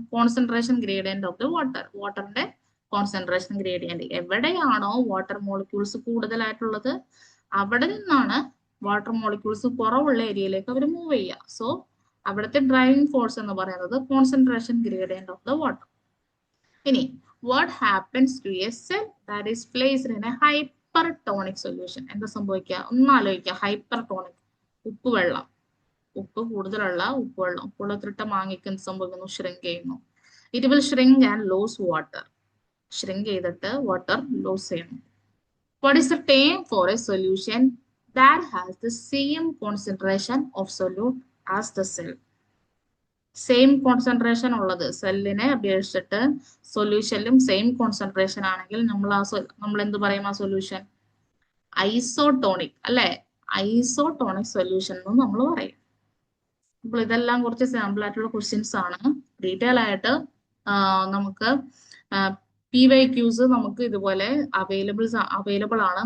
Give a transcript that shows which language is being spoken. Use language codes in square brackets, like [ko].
[ml] Concentration gradient of the water. വാട്ടറിന്റെ concentration gradient. എവിടെയാണോ water molecules കൂടുതലായിട്ടുള്ളത് അവിടെ നിന്നാണ് വാട്ടർ മോളിക്യൂൾസ് കുറവുള്ള ഏരിയയിലേക്ക് അവർ മൂവ് ചെയ്യുക. സോ അവിടുത്തെ ഡ്രൈവിംഗ് ഫോഴ്സ് എന്ന് പറയുന്നത് concentration gradient of the water. ഇനി [en] what happens to a cell that is placed in a hypertonic solution? [ml] എന്താ സംഭവിക്കുക? ഒന്ന് ആലോചിക്കുക. ഹൈപ്പർടോണിക്, ഉപ്പുവെള്ളം, ഉപ്പ് കൂടുതലുള്ള ഉപ്പുവെള്ളം, ഉപ്പുവെള്ളത്തിലിട്ട മാങ്ങയ്ക്ക് എന്ത് സംഭവിക്കുന്നു? ഷ്രിങ്ക് ചെയ്യുന്നു. [en] It will shrink and lose water. [ml] Shrink ചെയ്തിട്ട് വാട്ടർ ലോസ് ചെയ്യുന്നു. [en] What is the term for a solution that has the same concentration of solute as the cell? [ml] Same concentration ഉള്ളത് സെല്ലിനെ അപേക്ഷിച്ചിട്ട് സൊല്യൂഷനിലും സെയിം കോൺസെൻട്രേഷൻ ആണെങ്കിൽ നമ്മൾ എന്ത് പറയും? ആ സൊല്യൂഷൻ ഐസോടോണിക്, അല്ലെ? ഐസോടോണിക് സൊല്യൂഷൻ എന്ന് നമ്മൾ പറയും. അപ്പോൾ ഇതെല്ലാം കുറച്ച് സാമ്പിൾ ആയിട്ടുള്ള ക്വസ്റ്റ്യൻസ് ആണ്. ഡീറ്റെയിൽ ആയിട്ട് നമുക്ക് PYQs നമുക്ക് ഇതുപോലെ അവൈലബിൾ ആണ്.